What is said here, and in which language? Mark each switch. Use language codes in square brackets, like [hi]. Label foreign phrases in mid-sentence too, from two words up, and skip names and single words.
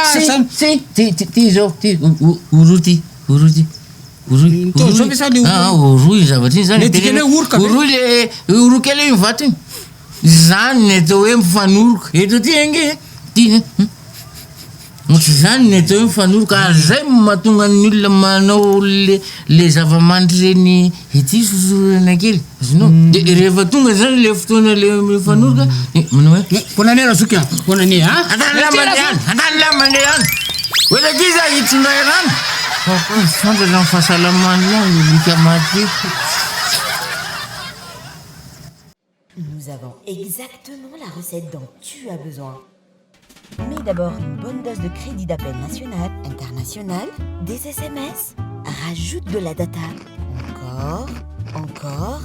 [mg] ty zao ty oroty oroy zavatry zany oro kely mivatry iny zany ny atao hoe mifanoroka eto ty ange ty ohatry zany ny atao hoe mifanoroka zay mahatonga ny olona manao le zava-manitry reny ity sosorana kely zinao de rehefa tonga zany le fotoana le mifanoroka manao hoe [fr] bonne année Razoky bonne année hein [mg] andala mandeha any oela ty za hitondray rano fantatra ny fahasalamany ihany lika maty. [fr] Nous avons exactement la recette dont tu as besoin. Mais d'abord une bonne dose de crédit d'appel national, international, des SMS. Rajoute de la data. Encore.